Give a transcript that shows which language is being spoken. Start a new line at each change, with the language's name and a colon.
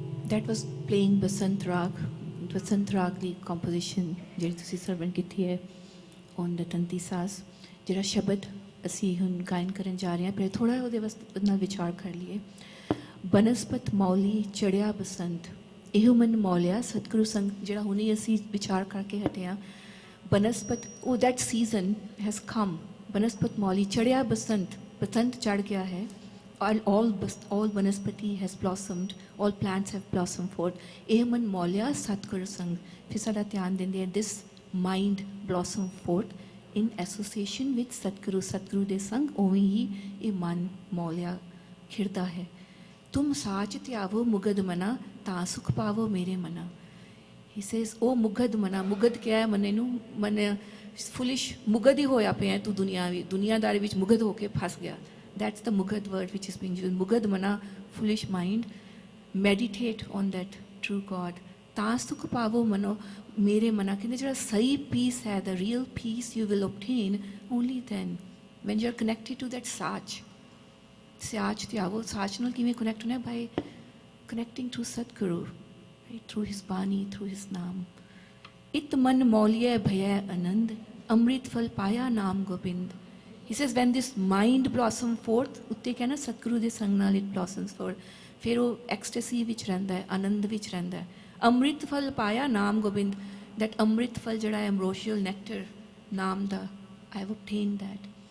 English: That was playing Basant Rag.
Punjabi: Basant Rag ਦੀ composition ਜਿਹੜੀ ਤੁਸੀਂ ਸਰਵਣ ਕੀਤੀ ਹੈ ਔਨ ਦ ਤੰਤੀ ਸਾਸ, ਜਿਹੜਾ ਸ਼ਬਦ ਅਸੀਂ ਹੁਣ ਗਾਇਨ ਕਰਨ ਜਾ ਰਹੇ ਹਾਂ, ਪਹਿਲੇ ਥੋੜ੍ਹਾ ਉਹਦੇ ਵਾਸਤੇ ਨਾਲ ਵਿਚਾਰ ਕਰ ਲਈਏ। ਬਨਸਪਤ ਮੌਲੀ ਚੜਿਆ ਬਸੰਤ, ਇਹੋ ਮਨ ਮੌਲਿਆ ਸਤਿਗੁਰੂ ਸੰਗ, ਜਿਹੜਾ ਹੁਣੇ ਅਸੀਂ ਵਿਚਾਰ ਕਰਕੇ ਹਟੇ ਹਾਂ। ਬਨਸਪਤ, ਉਹ
English: That season has come.
Punjabi: ਬਨਸਪਤ ਮੌਲੀ ਚੜਿਆ ਬਸੰਤ, ਬਸੰਤ ਚੜ੍ਹ ਗਿਆ ਹੈ।
English: all vanaspati has blossomed, all plants have blossomed forth.
Punjabi: ਇਹ ਮਨ ਮੌਲਿਆ ਸਤਿਗੁਰ ਸੰਗ, ਫਿਰ ਸਾਡਾ ਧਿਆਨ ਦਿੰਦੇ ਆ
English: this mind blossom forth in association with
Punjabi: ਸਤਿਗੁਰੂ, ਸਤਿਗੁਰੂ ਦੇ ਸੰਗ ਉਵੇਂ ਹੀ ਇਹ ਮਨ ਮੌਲਿਆ ਖਿੜਦਾ ਹੈ। ਤੁਮ ਸਾਚ ਧਿਆਵੋ ਮੁਗਦ ਮਨਾ, ਤਾਂ ਸੁਖ ਪਾਵੋ ਮੇਰੇ ਮਨਾ।
English: He says,
Punjabi: ਉਹ ਮੁਗਦ ਮਨਾ, ਮੁਗਦ ਕਿਹਾ ਹੈ ਮਨੇ ਨੂੰ, ਮਨ ਫੁਲਿਸ਼ ਮੁਗਦ ਹੀ ਹੋਇਆ ਪਿਆ ਤੂੰ ਦੁਨੀਆਦਾਰੀ ਵਿੱਚ ਮੁਗਦ ਹੋ ਕੇ ਫਸ ਗਿਆ।
English: That's the Mugad word which is being used. Mugad mana, foolish mind. Meditate on that true God.
Punjabi: ਤਾਂ ਸੁਖ ਪਾਵੋ ਮਨੋ ਮੇਰੇ ਮਨਾ, ਕਹਿੰਦੇ ਜਿਹੜਾ ਸਹੀ ਪੀਸ ਹੈ,
English: the real peace you will obtain only then when you are connected to that ਸਾਚ।
Punjabi: ਸਾਚ ਤੇ ਆਵੋ, ਸਾਚ ਨਾਲ ਕਿਵੇਂ ਕਨੈਕਟ ਹੋਣਾ?
English: by connecting to Sadguru, right? through his Bani, through his Naam.
Punjabi: ਇਤ ਮਨ ਮੌਲਿਆ ਭਇਆ ਆਨੰਦ, ਅੰਮ੍ਰਿਤ ਫਲ ਪਾਇਆ ਨਾਮ Gobind.
English: He says when this mind blossom forth,
Punjabi: ਉੱਤੇ ਕਹਿੰਦਾ ਸਤਿਗੁਰੂ ਦੇ ਸੰਗ ਨਾਲ
English: it blossoms forth,
Punjabi: ਫਿਰ ਉਹ ਐਕਸਟੈਸੀ ਵਿੱਚ ਰਹਿੰਦਾ ਹੈ, ਆਨੰਦ ਵਿੱਚ ਰਹਿੰਦਾ ਹੈ। ਅੰਮ੍ਰਿਤ ਫਲ ਪਾਇਆ ਨਾਮ ਗੋਬਿੰਦ, that ਅੰਮ੍ਰਿਤ ਫਲ ਜਿਹੜਾ ਹੈ
English: ambrosial nectar
Punjabi: ਨਾਮ ਦਾ,
English: I have obtained that।